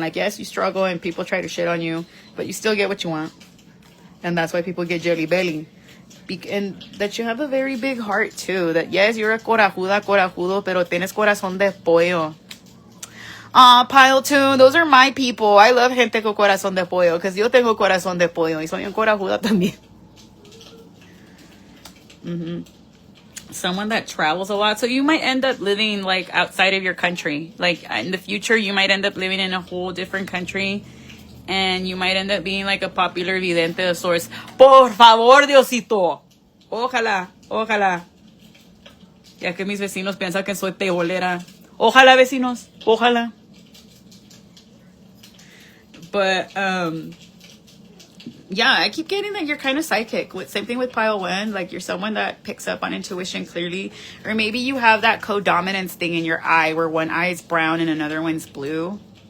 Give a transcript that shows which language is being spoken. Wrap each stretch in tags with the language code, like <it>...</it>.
<en>Like, yes, you struggle and people try to shit on you, but you still get what you want. And that's why people get jelly belly. And that you have a very big heart too. That yes, you're a</en> <es>corajudo, pero tienes corazón de pollo.</es> <en>Pile two, those are my people. I love</en> <es>gente con corazón de pollo,</es> <en>because</en> <es>yo tengo corazón de pollo y soy un corajuda también.</es> <en>Someone that travels a lot. So you might end up living like outside of your country. Like, in the future, you might end up living in a whole different country. And you might end up being like a popular vidente of sorts.</en> <es>Por favor, Diosito. Ojalá, ojalá. Ya que mis vecinos piensan que soy tebolera. Ojalá, vecinos. Ojalá.</es> <en>But, yeah, I keep getting that you're kind of psychic. Same thing with pile one. Like, you're someone that picks up on intuition clearly. Or maybe you have that codominance thing in your eye where one eye is brown and another one's blue.</en>